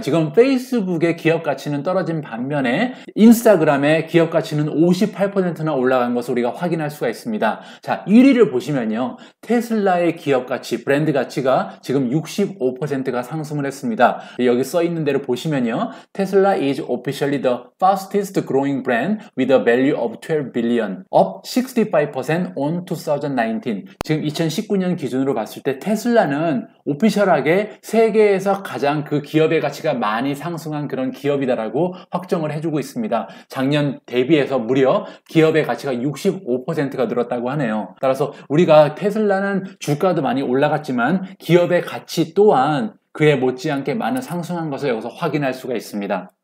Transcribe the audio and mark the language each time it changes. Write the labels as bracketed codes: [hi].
[ko] 지금 페이스북의 기업 가치는 떨어진 반면에 인스타그램의 기업 가치는 58%나 올라간 것을 우리가 확인할 수가 있습니다. 자, 1위를 보시면요. 테슬라의 기업 가치, 브랜드 가치가 지금 65%가 상승을 했습니다. 여기 써 있는 대로 보시면요. [en] 테슬라 is officially the fastest growing brand with a value of 12 billion, up 65% on 2019. [ko] 지금 2019년 기준으로 봤을 때 테슬라는 오피셜하게 세계에서 가장 그 기업의 가치가 많이 상승한 그런 기업이다라고 확정을 해주고 있습니다. 작년 대비해서 무려 기업의 가치가 65%가 늘었다고 하네요. 따라서 우리가 테슬라는 주가도 많이 올라갔지만 기업의 가치 또한 그에 못지않게 많은 상승한 것을 여기서 확인할 수가 있습니다.